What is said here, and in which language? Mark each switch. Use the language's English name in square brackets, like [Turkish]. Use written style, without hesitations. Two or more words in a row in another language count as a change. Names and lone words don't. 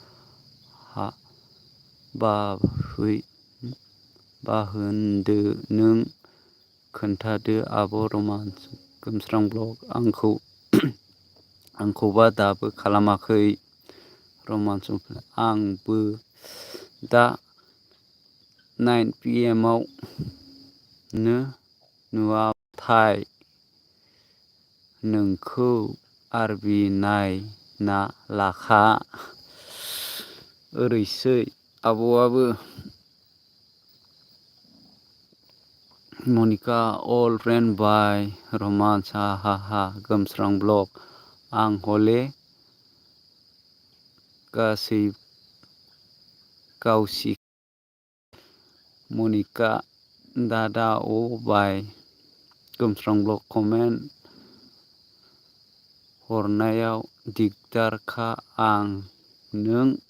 [Bodo] बाहोनदो नों खोन्थादो आब' रमान्स गोमस्रां ब्लग आंखौबा दाबो खालामाखै रमान्स आंबो दा 9 PM आव नुवाथाय नोंखौ आरबि नायना लाखा ओरैसै आब'आबो [English] Monica all friend by romance ha ha ha [Bodo] गोमस्रां ब्लग आं हले गासै गावसि Monica दादा ओ बाय गोमस्रां ब्लग कमेन्ट हरनायाव दिगदारखा आं नों